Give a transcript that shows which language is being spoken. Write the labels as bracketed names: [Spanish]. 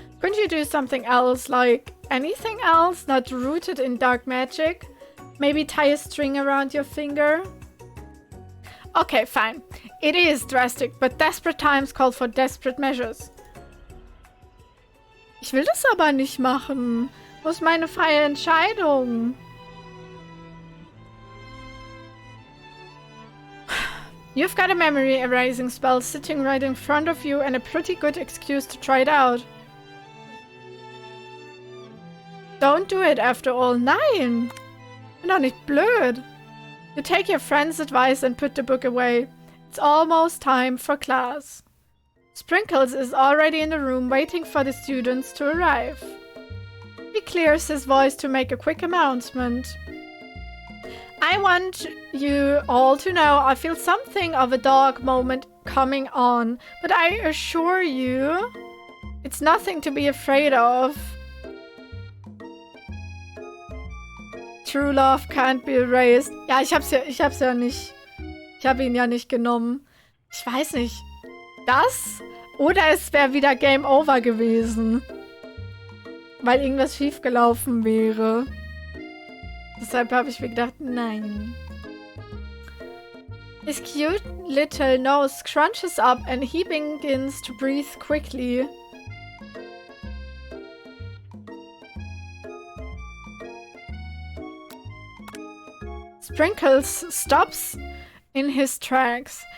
[English] Couldn't you do something else, like anything else not rooted in dark magic? Maybe tie a string around your finger? Okay, fine. It is drastic, but desperate times call for desperate measures. [German] Ich will das aber nicht machen. Wo ist meine freie Entscheidung? [English] You've got a memory erasing spell sitting right in front of you and a pretty good excuse to try it out. Don't do it after all. [German] Nein! Bin doch nicht blöd. [English] You take your friend's advice and put the book away. It's almost time for class. Sprinkles is already in the room waiting for the students to arrive. He clears his voice to make a quick announcement. I want you all to know I feel something of a dog moment coming on, but I assure you, it's nothing to be afraid of. True love can't be erased. [German] Ja, ich hab's ja nicht. Ich habe ihn ja nicht genommen. Ich weiß nicht. Das? Oder es wäre wieder Game Over gewesen. Weil irgendwas schiefgelaufen wäre. Deshalb habe ich mir gedacht, nein. [English] His cute little nose scrunches up and he begins to breathe quickly. Sprinkles stops in his tracks.